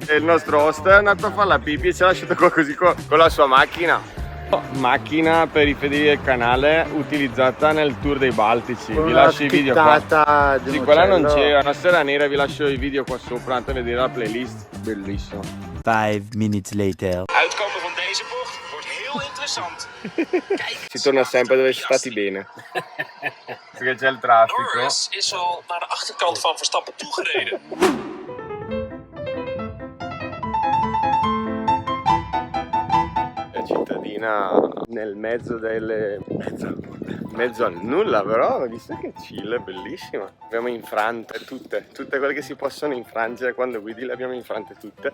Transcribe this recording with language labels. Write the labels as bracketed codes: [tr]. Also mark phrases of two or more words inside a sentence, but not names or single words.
[it] E il nostro host è andato a fare la pipì e ci ha lasciato qua così con la sua macchina. Macchina per i fedeli del canale utilizzata nel tour dei Baltici. Vi lascio i video qua. Sì, quella non c'era, una sera nera, vi lascio i video qua sopra, andate a vedere la playlist. Bellissimo. [en] 5 minutes later. [nl] Uitkomen van deze bocht wordt heel interessant. Kijk, [it] Si torna sempre dove si è stati bene. Perché c'è il traffico. [nl] Norris is al naar de achterkant van Verstappen toegereden. [it] Cittadina nel mezzo delle mezzo al nulla, però visto che chill, è bellissima. Abbiamo infrante tutte quelle che si possono infrangere quando guidi, le abbiamo infrante tutte.